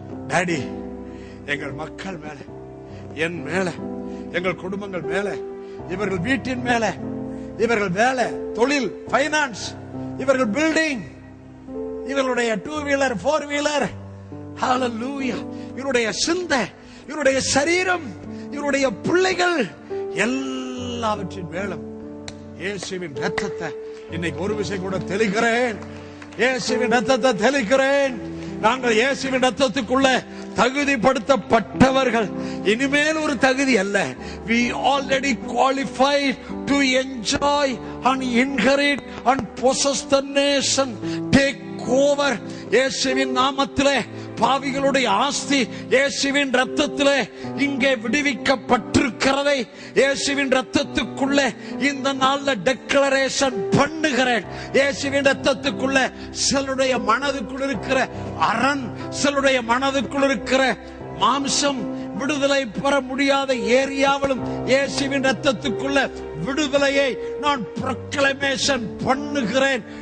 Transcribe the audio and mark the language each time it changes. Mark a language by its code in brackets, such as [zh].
[ta] Daddy, எங்கள் மக்கள் மேல, என் மேல, எங்கள் குடும்பங்கள் மேல, இவர்கள் வீட்டின் மேல, இவர்கள் வேலை, தொழில், பைனான்ஸ், இவர்கள் பில்டிங், இவர்களுடைய 2 வீலர் 4 வீலர், ஹalleluya, இவருடைய சிந்தை, இவருடைய சரீரம், இவருடைய பிள்ளைகள் எல்லாவற்றின் மேலும் இயேசுவின் ரத்தத்தை இன்னைக்கு ஒரு விஷயம் கூட தெளிக்கிறேன். இயேசுவின் ரத்தத்தை தெளிக்கிறேன். நாங்கள் இயேசுவின் ரத்தத்துக்குள்ள தகுதிப்படுத்தப்பட்டவர்கள். இனிமேல் ஒரு தகுதி அல்ல. [en] We already qualified to enjoy and inherit and possess the nation. Take over. [ta] இயேசுவின் நாமத்திலே பாவிகளுடைய ஆஸ்தி இயேசுவின் ரத்தத்திலே இங்கே விடுவிக்கப்பட்டிருக்கிறதை இயேசுவின் ரத்தத்துக்குள்ளே இந்த நாள்ல டெக்ளரேஷன் பண்ணுகிறேன். இயேசுவின் ரத்தத்துக்குள்ள சிலருடைய மனதுக்குள் இருக்கிற அரண், சிலருடைய மனதுக்குள் இருக்கிற மாம்சம் விடுதலை பெற முடியாத ஏரியாவிலும் இயேசுவின் ரத்தத்துக்குள்ள விடுதலையை நான் ப்ரொக்ளமேஷன் பண்ணுகிறேன்.